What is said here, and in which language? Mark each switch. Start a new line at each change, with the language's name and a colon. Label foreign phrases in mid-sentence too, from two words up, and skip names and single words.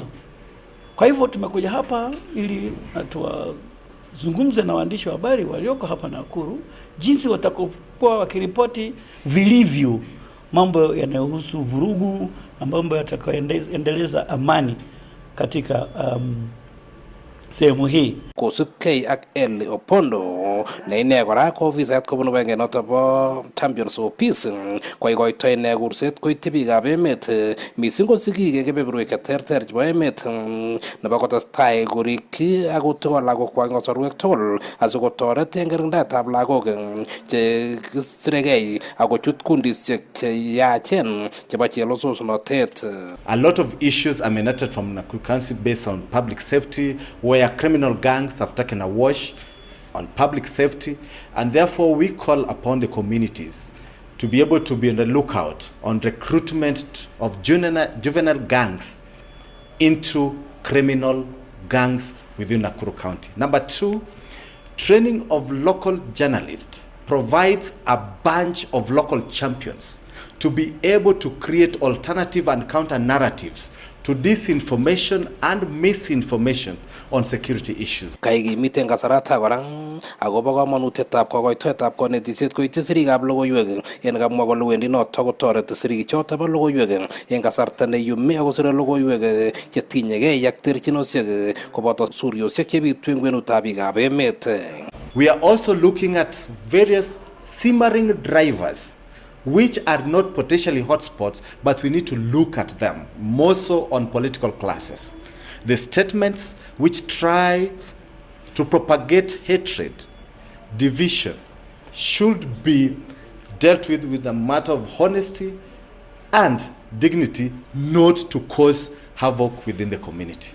Swahili: Kwa hivyo tumekuja hapa ili tuwazungumze na waandishi wa habari walioko hapa Nakuru jinsi watakokuwa wakiripoti vilivyo mambo yanayohusu vurugu na mambo yatakayoendeleza amani katika sehemu hii.
Kalenjin: Kosubkei ak Eli Opondo ne ine kora ko ofisayat kobun kibagengeit noto bo Champions of Peace koikoitoi ine kurset koityi biikab emet missing ko sigik kebeberwek cheterter chebo emet nebo kotestai korikyi ak kotokol lagokwak en kasorwek tugul asikotoret en kirindaetab lagok chekisiregei ak kochut kundisiek cheyachen chebo chelososnotet.
English: A lot of issues emanated from Nakuru County based on public safety, where criminal gangs have taken a wash on public safety, and therefore we call upon the communities to be able to be on the lookout on recruitment of juvenile gangs into criminal gangs within Nakuru County. Number 2, training of local journalists provides a bunch of local champions to be able to create alternative and counter narratives to disinformation and misinformation on security issues.
Kalenjin: Kaigi miten kasarata korang agobo kamanutietab kokoitoetab konetisiet koityi sirikab logoiywek en kamwa kole wendi noto kotoreti sirik choto bo logoiywek en kasarta ne yumi akosire logoiywek chetinyegei ak terchinosiek koboto suryosiek chebitu en kwenutab biikab emet.
English: We are also looking at various simmering drivers which are not potentially hotspots, but we need to look at them, more so on political classes. The statements which try to propagate hatred, division, should be dealt with a matter of honesty and dignity, not to cause havoc within the community.